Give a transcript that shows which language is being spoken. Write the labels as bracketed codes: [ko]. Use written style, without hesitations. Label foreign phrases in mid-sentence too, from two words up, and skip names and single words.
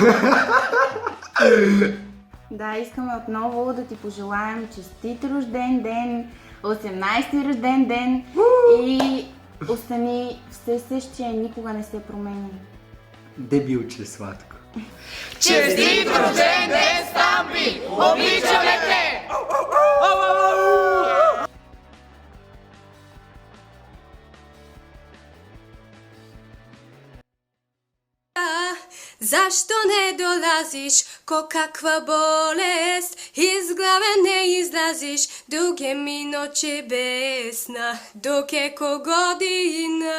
[bg] Да, искаме отново да ти пожелаем честит рожден ден, 18-ти рожден ден и остани все същия, никога не се промени. Дебилче сладко. Честит рожден ден, Стампи! Обичаме те! [sr] Zašto ne dolaziš, ko kakva bolest, iz glave ne izlaziš, duge mi noće besna, dok je ko godina.